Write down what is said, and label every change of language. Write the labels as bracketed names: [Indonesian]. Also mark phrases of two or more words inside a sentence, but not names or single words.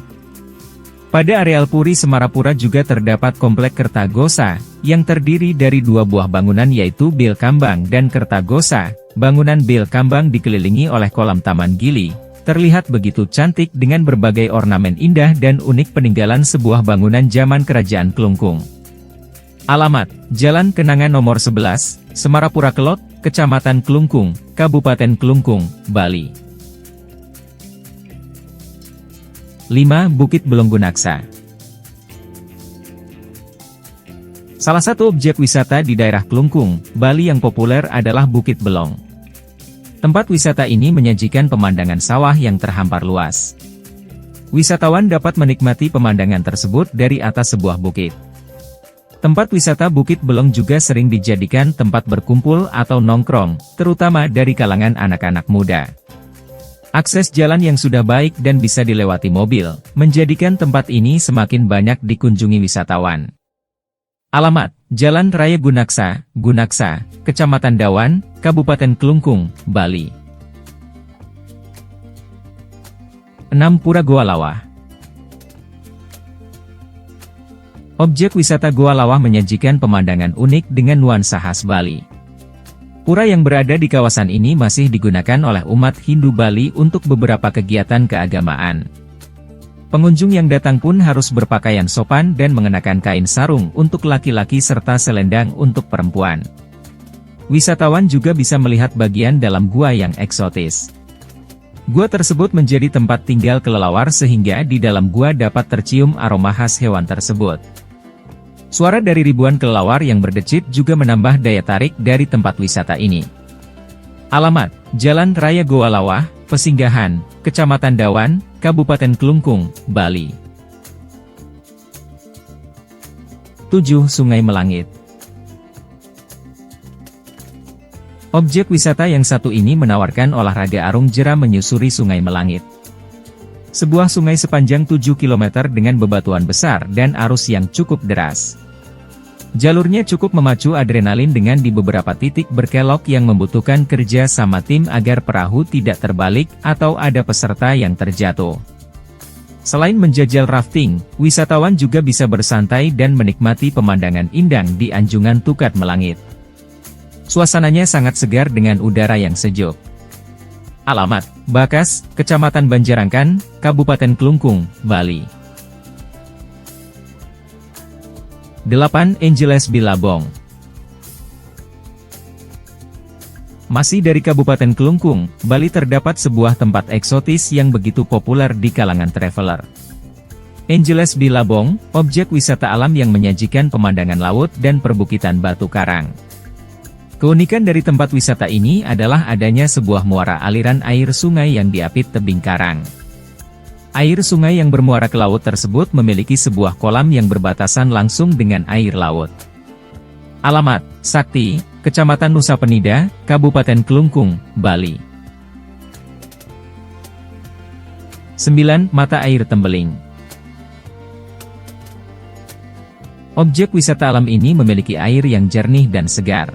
[Indonesian] Pada areal Puri Semarapura juga terdapat Komplek Kertagosa, yang terdiri dari dua buah bangunan yaitu Bil Kambang dan Kertagosa. Bangunan Bil Kambang dikelilingi oleh kolam taman gili, terlihat begitu cantik dengan berbagai ornamen indah dan unik peninggalan sebuah bangunan zaman Kerajaan Klungkung. Alamat: Jalan Kenangan nomor 11, Semarapura Kelot, Kecamatan Klungkung, Kabupaten Klungkung, Bali. 5. Bukit Belonggunaksa. Salah satu objek wisata di daerah Klungkung, Bali yang populer adalah Bukit Belong. Tempat wisata ini menyajikan pemandangan sawah yang terhampar luas. Wisatawan dapat menikmati pemandangan tersebut dari atas sebuah bukit. Tempat wisata Bukit Belong juga sering dijadikan tempat berkumpul atau nongkrong, terutama dari kalangan anak-anak muda. Akses jalan yang sudah baik dan bisa dilewati mobil, menjadikan tempat ini semakin banyak dikunjungi wisatawan. Alamat: Jalan Raya Gunaksa, Gunaksa, Kecamatan Dawan, Kabupaten Klungkung, Bali. 6. Pura Goa Lawah. Objek wisata Goa Lawah menyajikan pemandangan unik dengan nuansa khas Bali. Pura yang berada di kawasan ini masih digunakan oleh umat Hindu Bali untuk beberapa kegiatan keagamaan. Pengunjung yang datang pun harus berpakaian sopan dan mengenakan kain sarung untuk laki-laki serta selendang untuk perempuan. Wisatawan juga bisa melihat bagian dalam gua yang eksotis. Gua tersebut menjadi tempat tinggal kelelawar sehingga di dalam gua dapat tercium aroma khas hewan tersebut. Suara dari ribuan kelelawar yang berdecit juga menambah daya tarik dari tempat wisata ini. Alamat: Jalan Raya Goa Lawah, Pesinggahan, Kecamatan Dawan, Kabupaten Klungkung, Bali. 7. Sungai Melangit. Objek wisata yang satu ini menawarkan olahraga arung jeram menyusuri Sungai Melangit. Sebuah sungai sepanjang 7 km dengan bebatuan besar dan arus yang cukup deras. Jalurnya cukup memacu adrenalin dengan di beberapa titik berkelok yang membutuhkan kerja sama tim agar perahu tidak terbalik atau ada peserta yang terjatuh. Selain menjajal rafting, wisatawan juga bisa bersantai dan menikmati pemandangan indah di Anjungan Tukat Melangit. Suasananya sangat segar dengan udara yang sejuk. Alamat: Bakas, Kecamatan Banjarangkan, Kabupaten Klungkung, Bali. 8. Angeles Billabong. Masih dari Kabupaten Klungkung, Bali terdapat sebuah tempat eksotis yang begitu populer di kalangan traveler. Angeles Billabong, objek wisata alam yang menyajikan pemandangan laut dan perbukitan batu karang. Keunikan dari tempat wisata ini adalah adanya sebuah muara aliran air sungai yang diapit tebing karang. Air sungai yang bermuara ke laut tersebut memiliki sebuah kolam yang berbatasan langsung dengan air laut. Alamat: Sakti, Kecamatan Nusa Penida, Kabupaten Klungkung, Bali. 9. Mata Air Tembeling. Objek wisata alam ini memiliki air yang jernih dan segar.